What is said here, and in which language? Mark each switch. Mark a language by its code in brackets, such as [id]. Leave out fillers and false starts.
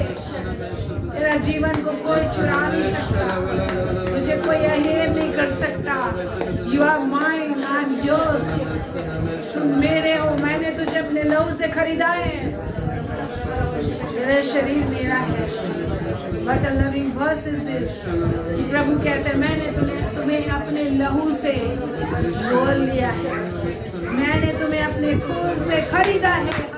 [hi] तेरा जीवन को कोई चुरा नहीं सकता, तुझे कोई अहेर नहीं कर सकता। [en] You are mine, I am yours. [hi] तुम मेरे हो, मैंने तुझे अपने लहू से खरीदा है, तेरा शरीर मेरा है। [en] What a loving verse is this। [hi] प्रभु कहते हैं मैंने तुम्हें अपने लहू से बोल लिया है, मैंने तुम्हें अपने खून से खरीदा है।